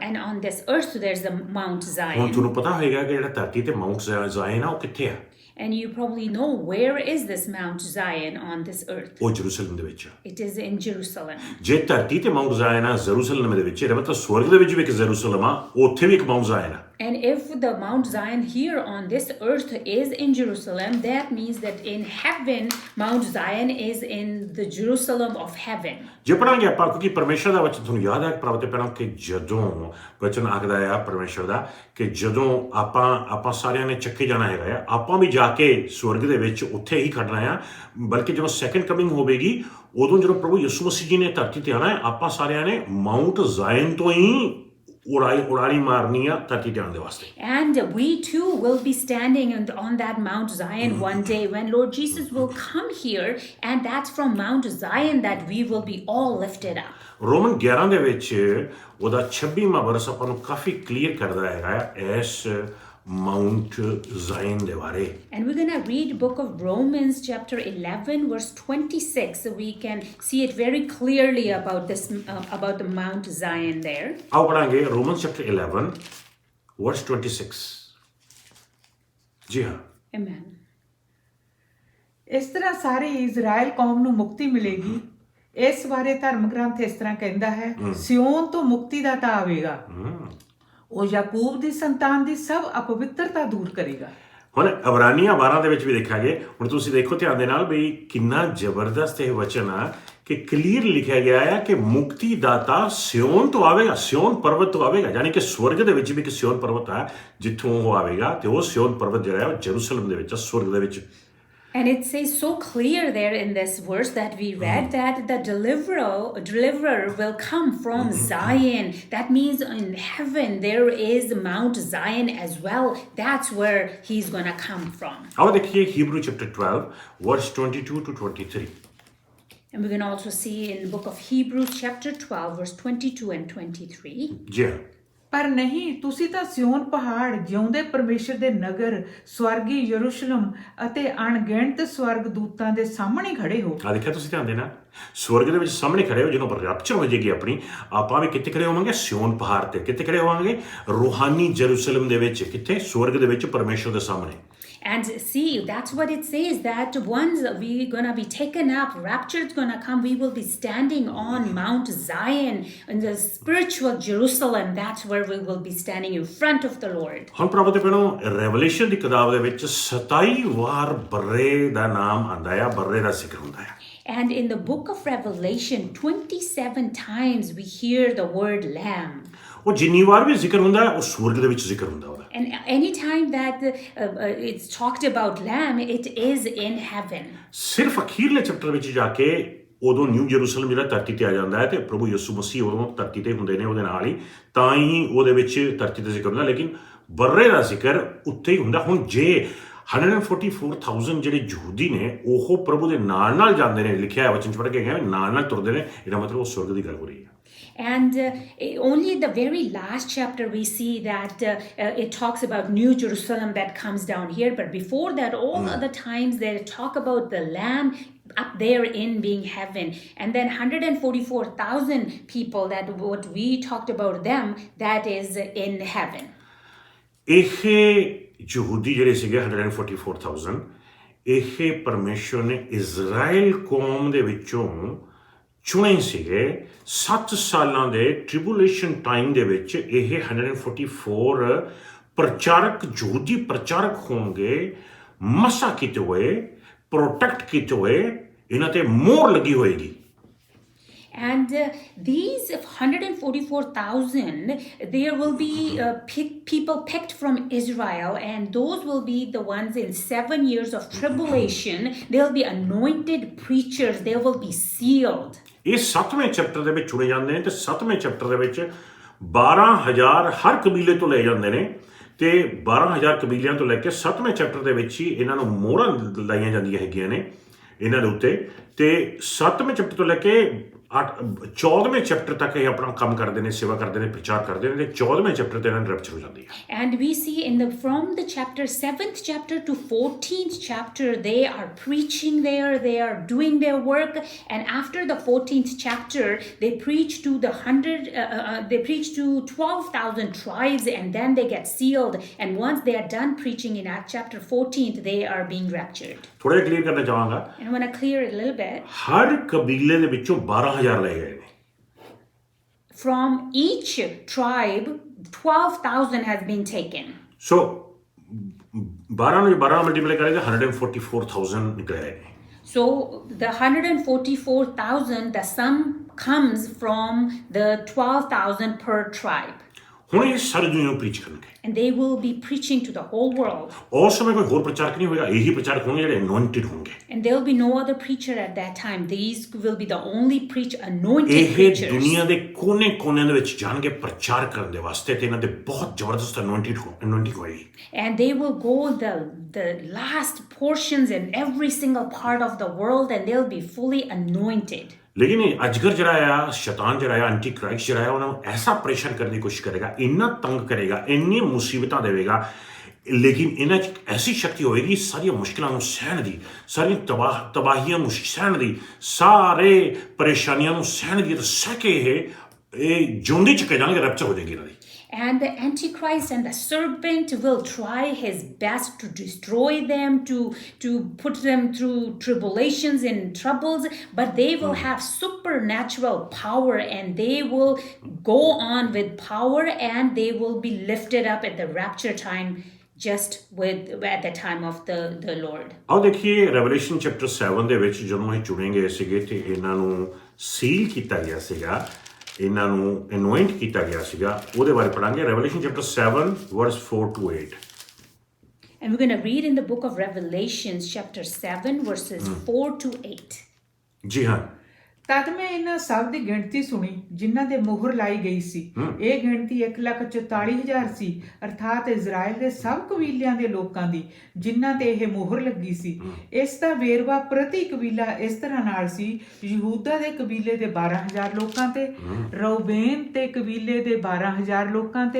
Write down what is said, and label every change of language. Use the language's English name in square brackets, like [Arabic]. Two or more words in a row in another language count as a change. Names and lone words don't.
[English] And on this earth there's the Mount [Punjabi] ਹੁਣ [English] Zion. [Punjabi] ਤੁਹਾਨੂੰ ਪਤਾ ਹੋਏਗਾ ਕਿ ਜਿਹੜਾ ਧਰਤੀ ਤੇ ਮਾਊਂਟ ਜ਼ਾਇਨ ਆ, ਉਹ ਕਿੱਥੇ ਆ? [English] And you probably know, where is this Mount Zion on this earth? [Punjabi] ਉਹ ਜਰੂਸਲਮ ਦੇ ਵਿੱਚ ਆ। [English] It is in Jerusalem. [Punjabi] ਜੇ ਧਰਤੀ ਤੇ ਮਾਊਂਟ ਜ਼ਾਇਨ ਆ, ਜਰੂਸਲਮ ਦੇ ਵਿੱਚ, ਇਹਦਾ ਮਤਲਬ ਸਵਰਗ ਦੇ ਵਿੱਚ ਵੀ ਇੱਕ ਜਰੂਸਲਮ ਆ, ਉੱਥੇ ਵੀ ਇੱਕ ਮਾਊਂਟ ਜ਼ਾਇਨ ਆ। [English] And if the Mount Zion here on this earth is in Jerusalem, that means that in heaven, Mount Zion is in the Jerusalem of heaven. [Punjabi] ਜੇ ਪੜਾਂਗੇ ਆਪਾਂ, ਕਿਉਂਕਿ ਪਰਮੇਸ਼ਰ ਦਾ ਵਚਨ ਤੁਹਾਨੂੰ ਯਾਦ ਹੈ ਪ੍ਰਭੂ ਤੇ ਪਹਿਲਾਂ, ਕਿ ਜਦੋਂ ਵਚਨ ਆਖਦਾ ਆ ਪਰਮੇਸ਼ਰ ਦਾ, ਕਿ ਜਦੋਂ ਆਪਾਂ ਸਾਰਿਆਂ ਨੇ ਚੱਕੇ ਜਾਣਾ ਹੈਗਾ ਆ, ਆਪਾਂ ਵੀ ਜਾ ਕੇ ਸਵਰਗ ਦੇ ਵਿੱਚ ਉੱਥੇ ਹੀ ਖੜਨਾ ਆ, ਬਲਕਿ ਜਦੋਂ [English] second coming [Punjabi] ਹੋਵੇਗੀ, ਉਦੋਂ ਜਦੋਂ ਪ੍ਰਭੂ ਯਿਸੂ ਮਸੀਹ ਜੀ ਨੇ ਧਰਤੀ ਤੇ ਆਣਾ ਹੈ, ਆਪਾਂ ਸਾਰਿਆਂ ਨੇ ਮਾਊਂਟ ਜ਼ਾਇਨ ਤੋਂ ਹੀ ਉਡਾਰੀ ਮਾਰਨੀ ਆ ਧਰਤੀ ਤੇ ਆਉਣ ਦੇ ਵਾਸਤੇ। [English] And we too will be standing on that Mount Zion one day when Lord Jesus will come here, and that's from Mount Zion that we will be all lifted up. [Punjabi] ਰੋਮਨ 11 ਦੇ ਵਿੱਚ ਉਹਦਾ 26ਵਾਂ ਵਰਸ ਆਪਾਂ ਨੂੰ ਕਾਫੀ ਕਲੀਅਰ ਕਰਦਾ ਹੈਗਾ ਇਸ ਮਾਊਂਟ ਜ਼ਾਇਨ ਦੇ ਬਾਰੇ। [English] And we're going to read book of Romans chapter 11 verse 26, so we can see it very clearly about this about the Mount Zion there. [Punjabi] ਆਓ ਪੜਾਂਗੇ [English] Roman chapter 11 verse 26. [Punjabi] ਜੀ ਹਾਂ। [English] Amen. [Punjabi] ਇਸ ਤਰ੍ਹਾਂ ਸਾਰੇ ਇਜ਼ਰਾਈਲ ਕੌਮ ਨੂੰ ਮੁਕਤੀ ਮਿਲੇਗੀ। ਇਸ ਬਾਰੇ ਧਰਮ ਗ੍ਰੰਥ ਇਸ ਤਰ੍ਹਾਂ ਕਹਿੰਦਾ ਹੈ, ਸਿਯੋਨ ਤੋਂ ਮੁਕਤੀ ਦਾਤਾ ਆਵੇਗਾ, ਉਹ ਯਾਕੂਬ ਦੀ ਸੰਤਾਨ ਦੀ ਸਭ ਅਪਵਿੱਤਰਤਾ ਦੂਰ ਕਰੇਗਾ। ਹੁਣ ਅਬਰਾਨੀਆਂ 12 ਦੇ ਵਿੱਚ ਵੀ ਦੇਖਾਂਗੇ। ਹੁਣ ਤੁਸੀਂ ਦੇਖੋ ਧਿਆਨ ਦੇ ਨਾਲ ਵੀ ਕਿੰਨਾ ਜ਼ਬਰਦਸਤ ਇਹ ਵਚਨ ਆ, ਕਿ ਕਲੀਅਰ ਲਿਖਿਆ ਗਿਆ ਹੈ ਕਿ ਮੁਕਤੀ ਦਾਤਾ ਸਿਯੋਨ ਤੋਂ ਆਵੇਗਾ, ਸਿਯੋਨ ਪਰਬਤ ਤੋਂ ਆਵੇਗਾ, ਯਾਨੀ ਕਿ ਸਵਰਗ ਦੇ ਵਿੱਚ ਵੀ ਇੱਕ ਸਿਯੋਨ ਪਰਬਤ ਹੈ ਜਿੱਥੋਂ ਉਹ ਆਵੇਗਾ, ਤੇ ਉਹ ਸਿਯੋਨ ਪਰਬਤ ਜਿਹੜਾ ਹੈ ਉਹ ਜਰੂਸਲਮ ਦੇ ਵਿੱਚ, ਸਵਰਗ ਦੇ ਵਿੱਚ। [English] And it says so clear there in this verse that we read that the deliverer will come from Zion. That means in heaven there is Mount Zion as well. That's where he's going to come from. [Punjabi] ਆਓ ਦੇਖੀਏ [English] Hebrew chapter 12 verse 22 to 23। And we can also see in the book of Hebrews chapter 12 verse 22 and 23. [Punjabi] ਜੀ ਹਾਂ। ਪਰ ਨਹੀਂ, ਤੁਸੀਂ ਤਾਂ ਸਿਯੋਨ ਪਹਾੜ, ਜਿਉਂਦੇ ਪਰਮੇਸ਼ਰ ਦੇ ਨਗਰ, ਸਵਰਗੀ ਯਰੂਸ਼ਲਮ ਅਤੇ ਅਣਗਿਣਤ ਸਵਰਗ ਦੂਤਾਂ ਦੇ ਸਾਹਮਣੇ ਖੜੇ ਹੋ। ਆ ਦੇਖਿਆ ਤੁਸੀਂ ਧਿਆਨ ਦੇਣਾ, ਸਵਰਗ ਦੇ ਵਿੱਚ ਸਾਹਮਣੇ ਖੜੇ ਹੋ। ਜਦੋਂ ਰੈਪਚਰ ਹੋ ਜਾਏਗੀ ਆਪਣੀ, ਆਪਾਂ ਵੀ ਕਿੱਥੇ ਖੜੇ ਹੋਵਾਂਗੇ? ਸਿਯੋਨ ਪਹਾੜ ਤੇ। ਕਿੱਥੇ ਖੜੇ ਹੋਵਾਂਗੇ? ਰੂਹਾਨੀ ਜਰੂਸਲਮ ਦੇ ਵਿੱਚ। ਕਿੱਥੇ? ਸਵਰਗ ਦੇ ਵਿੱਚ ਪਰਮੇਸ਼ਰ ਦੇ ਸਾਹਮਣੇ। [English] And see, that's what it says, that once we're gonna be taken up, rapture's gonna come, we will be standing on Mount Zion in the spiritual Jerusalem. That's where we will be standing in front of the Lord. [Punjabi] ਹੁਣ ਪ੍ਰਭੂ ਦੇ ਭੈਣੋ, ਰੈਵਲੇਸ਼ਨ ਦੀ ਕਿਤਾਬ ਦੇ ਵਿੱਚ 27 ਵਾਰ ਬਰਰੇ ਦਾ ਨਾਮ ਆਂਦਾ ਆ, ਬਰਰੇ ਦਾ ਜ਼ਿਕਰ ਹੁੰਦਾ ਹੈ। [English] And in the book of Revelation, 27 times we hear the word lamb. [Punjabi] ਉਹ ਜਿੰਨੀ ਵਾਰ ਵੀ ਜ਼ਿਕਰ ਹੁੰਦਾ ਹੈ, ਉਹ ਸਵਰਗ ਦੇ ਵਿੱਚ ਜ਼ਿਕਰ ਹੁੰਦਾ ਉਹਦਾ। [English] And any time that it's talked about lamb, it is in heaven. [Punjabi] ਸਿਰਫ ਅਖੀਰਲੇ ਚੈਪਟਰ ਵਿੱਚ ਜਾ ਕੇ ਉਦੋਂ ਨਿਊ ਜੈਰੂਸਲਮ ਜਿਹੜਾ ਧਰਤੀ ਤੇ ਆ ਜਾਂਦਾ ਹੈ, ਤੇ ਪ੍ਰਭੂ ਯਿਸੂ ਮਸੀਹ ਉਦੋਂ ਧਰਤੀ ਤੇ ਹੁੰਦੇ ਨੇ ਉਹਦੇ ਨਾਲ ਹੀ, ਤਾਂ ਹੀ ਉਹਦੇ ਵਿੱਚ ਧਰਤੀ ਤੇ ਜ਼ਿਕਰ ਹੁੰਦਾ। ਲੇਕਿਨ ਬਰਰੇ ਦਾ ਜ਼ਿਕਰ ਉੱਥੇ ਹੀ ਹੁੰਦਾ। ਹੁਣ ਜੇ 144,000 ਜਿਹੜੇ ਯਹੂਦੀ ਨੇ ਉਹ ਪ੍ਰਭੂ ਦੇ ਨਾਲ ਜਾਂਦੇ ਨੇ, ਲਿਖਿਆ ਹੈ ਵਚਨ ਚ ਪੜ੍ਹ ਕੇ ਗਏ, ਨਾਲ ਤੁਰਦੇ ਨੇ, ਇਹਦਾ ਮਤਲਬ ਉਹ ਸਵਰਗ ਦੀ ਗੱਲ ਹੋ ਰਹੀ ਹੈ। [English] And only the very last chapter we see that it talks about New Jerusalem that comes down here. But before that, all other times they talk about the Lamb up there in being heaven. And then 144,000 people, that what we talked about them, that is in heaven. [Punjabi] ਇਹ ਯਹੂਦੀ ਜਿਹੜੇ ਸੀਗੇ 144,000, ਇਹ ਪਰਮੇਸ਼ਵਰ ਨੇ ਇਜ਼ਰਾਈਲ ਕੌਮ ਦੇ ਵਿੱਚੋਂ ਚੁਣੇ ਸੀਗੇ। 7 ਸਾਲਾਂ ਦੇ [English] tribulation time [Punjabi] ਦੇ ਵਿੱਚ ਇਹ 144 ਪ੍ਰਚਾਰਕ, ਯਹੂਦੀ ਪ੍ਰਚਾਰਕ ਹੋਣਗੇ, ਮਸਾ ਕੀਤੇ ਹੋਏ, ਪ੍ਰੋਟੈਕਟ ਕੀਤੇ ਹੋਏ, ਇਹਨਾਂ ਤੇ ਮੋਹਰ ਲੱਗੀ ਹੋਏਗੀ। [English] And these 144,000, there will be people picked from Israel, and those will be the ones in 7 years of tribulation. They'll be anointed preachers. They will be sealed. [Punjabi] ਇਹ 7ਵੇਂ ਚੈਪਟਰ ਦੇ ਵਿੱਚ ਚੁਣੇ ਜਾਂਦੇ ਨੇ, ਤੇ 7ਵੇਂ ਚੈਪਟਰ ਦੇ ਵਿੱਚ 12,000 ਹਰ ਕਬੀਲੇ ਤੋਂ ਲਏ ਜਾਂਦੇ ਨੇ, ਤੇ 12,000 ਕਬੀਲਿਆਂ ਤੋਂ ਲੈ ਕੇ 7ਵੇਂ ਚੈਪਟਰ ਦੇ ਵਿੱਚ ਹੀ ਇਹਨਾਂ ਨੂੰ ਮੋਹਰਾਂ ਲਾਈਆਂ ਜਾਂਦੀਆਂ ਹੈਗੀਆਂ ਨੇ ਇਹਨਾਂ ਦੇ ਉੱਤੇ। ਤੇ 7ਵੇਂ ਚੈਪਟਰ ਤੋਂ ਲੈ ਕੇ 14ਵੇਂ ਚੈਪਟਰ ਤੱਕ ਇਹ ਆਪਣਾ ਕੰਮ ਕਰਦੇ ਨੇ, ਸੇਵਾ ਕਰਦੇ ਨੇ, ਪ੍ਰਚਾਰ ਕਰਦੇ ਨੇ, ਤੇ 14ਵੇਂ ਚੈਪਟਰ ਤੇ ਇਹਨਾਂ ਦੀ ਰੈਪਚਰ ਹੋ ਜਾਂਦੀ ਹੈ। [English] And we see from the chapter 7th chapter to 14th chapter, they are preaching there, they are doing their work, and after the 14th chapter, they preach to they preach to 12,000 tribes, and then they get sealed. And once they are done preaching in Acts chapter 14th, they are being raptured. [Punjabi] ਥੋੜਾ ਜਿਹਾ ਕਲੀਅਰ ਕਰਨਾ ਚਾਹਾਂਗਾ, [English] And I want to clear it a little bit. [Punjabi] ਹਰ ਕਬੀਲੇ ਦੇ ਵਿੱਚੋਂ 12,000 ਲਏ ਗਏ ਨੇ। [English] From each tribe, 12,000 has been taken. [Punjabi] ਸੋ 12 ਨੂੰ 12 ਮਲਟੀਪਲਾਈ ਕਰੇ ਤਾਂ 144,000 ਨਿਕਲੇ ਨੇ। [English] So the 144,000, the sum comes from the 12,000 per tribe. [Punjabi] ਹੁਣ ਇਹ ਸਾਰੀ ਦੁਨੀਆ ਨੂੰ ਪ੍ਰੀਚ ਕਰਨਗੇ। [English] And they will be preaching to the whole world. [Punjabi] ਉਸ ਸਮੇਂ ਕੋਈ ਹੋਰ ਪ੍ਰਚਾਰਕ ਨਹੀਂ ਹੋਏਗਾ, ਇਹੀ ਪ੍ਰਚਾਰਕ ਹੋਣਗੇ ਜਿਹੜੇ ਅਨੋਇੰਟਡ ਹੋਣਗੇ। [English] And there will be no other preacher at that time. These will be the only anointed [Punjabi] ਇਹ [English] preachers. [Punjabi] ਦੁਨੀਆ ਦੇ ਕੋਨੇ-ਕੋਨੇ ਦੇ ਵਿੱਚ ਜਾਣਗੇ ਪ੍ਰਚਾਰ ਕਰਨ ਦੇ ਵਾਸਤੇ, ਤੇ ਇਹਨਾਂ ਦੇ ਬਹੁਤ ਜ਼ਬਰਦਸਤ ਅਨੋਇੰਟਿੰਗ ਹੋਏਗੀ। [English] And they will go the last portions in every single part of the world, and they'll be fully anointed. [Punjabi] ਲੇਕਿਨ ਅਜਗਰ ਜਿਹੜਾ ਆ, ਸ਼ੈਤਾਨ ਜਿਹੜਾ ਆ, [English] Anti Christ [Punjabi] ਜਿਹੜਾ ਆ, ਉਹਨਾਂ ਨੂੰ ਐਸਾ ਪਰੇਸ਼ਾਨ ਕਰਨ ਦੀ ਕੋਸ਼ਿਸ਼ ਕਰੇਗਾ, ਇੰਨਾ ਤੰਗ ਕਰੇਗਾ, ਇੰਨੀ ਮੁਸੀਬਤਾਂ ਦੇਵੇਗਾ, ਲੇਕਿਨ ਇਹਨਾਂ 'ਚ ਐਸੀ ਸ਼ਕਤੀ ਹੋਏਗੀ ਸਾਰੀਆਂ ਮੁਸ਼ਕਿਲਾਂ ਨੂੰ ਸਹਿਣ ਦੀ, ਸਾਰੀਆਂ ਤਬਾਹੀਆਂ ਨੂੰ ਸਹਿਣ ਦੀ, ਸਾਰੇ ਪਰੇਸ਼ਾਨੀਆਂ ਨੂੰ ਸਹਿਣ ਦੀ, ਸਹਿ ਕੇ ਇਹ ਜਿਉਂਦੇ ਚੁੱਕੇ ਜਾਣਗੇ, ਰੈਪਚਰ ਹੋ ਜਾਏਗੀ ਇਹਨਾਂ ਦੀ। [English] And the Antichrist and the serpent will try his best to destroy them, to put them through tribulations and troubles, but they will have supernatural power, and they will go on with power, and they will be lifted up at the rapture time, just at the time of the Lord. [Punjabi] ਆਓ ਦੇਖੀਏ [English] Revelation chapter 7 [Punjabi] ਦੇ ਵਿੱਚ ਜਦੋਂ ਇਹ ਚੁਣੇ ਗਏ ਸੀਗੇ ਤੇ ਇਹਨਾਂ ਨੂੰ ਸੀਲ ਕੀਤਾ ਗਿਆ ਸੀਗਾ, ਇਹਨਾਂ ਨੂੰ ਅਨੋਇੰਟ ਕੀਤਾ ਗਿਆ ਸੀਗਾ, ਉਹਦੇ ਬਾਰੇ ਪੜਾਂਗੇ। [English] Revelation chapter 7 verse 4 to 8. And we're going to read in the book of Revelations chapter 7 verses 4 to 8. [Punjabi] ਜੀ ਹਾਂ, ਤਦ ਮੈਂ ਇਹਨਾਂ ਸਭ ਦੀ ਗਿਣਤੀ ਸੁਣੀ ਜਿਨ੍ਹਾਂ ਦੇ ਮੋਹਰ ਲਾਈ ਗਈ ਸੀ। ਇਹ ਗਿਣਤੀ 1,44,000 ਸੀ, ਅਰਥਾਤ ਇਜ਼ਰਾਈਲ ਦੇ ਸਭ ਕਬੀਲਿਆਂ ਦੇ ਲੋਕਾਂ ਦੀ ਜਿਨ੍ਹਾਂ ਤੇ ਇਹ ਮੋਹਰ ਲੱਗੀ ਸੀ। ਇਸ ਦਾ ਵੇਰਵਾ ਪ੍ਰਤੀ ਕਬੀਲਾ ਇਸ ਤਰ੍ਹਾਂ ਨਾਲ ਸੀ: ਯਹੂਦਾ ਦੇ ਕਬੀਲੇ ਦੇ 12,000 ਲੋਕਾਂ ਤੇ, ਰਊਬੇਨ ਤੇ ਕਬੀਲੇ ਦੇ 12,000 ਲੋਕਾਂ ਤੇ,